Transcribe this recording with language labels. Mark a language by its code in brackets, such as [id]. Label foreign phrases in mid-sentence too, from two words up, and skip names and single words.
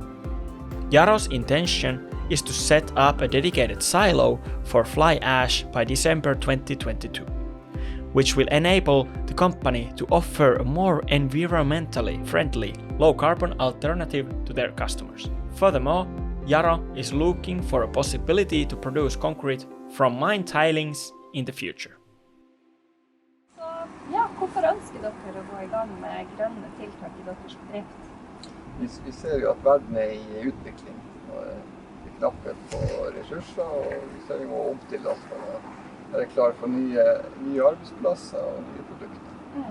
[en] Jaro's intention is to set up a dedicated silo for fly ash by December 2022, which will enable the company to offer a more environmentally friendly, low-carbon alternative to their customers. Furthermore, Jaro is looking for a possibility to produce concrete from mine tilings in the future. [no] Så, ja, hvorfor ønsker dere å gå I gang med grønne tiltak I deres bedrift? Vi ser jo at verden I utvikling, og det knapphet på ressurser, og vi ser vi må omstille oss for å være klar for nye arbeidsplasser og nye produkter.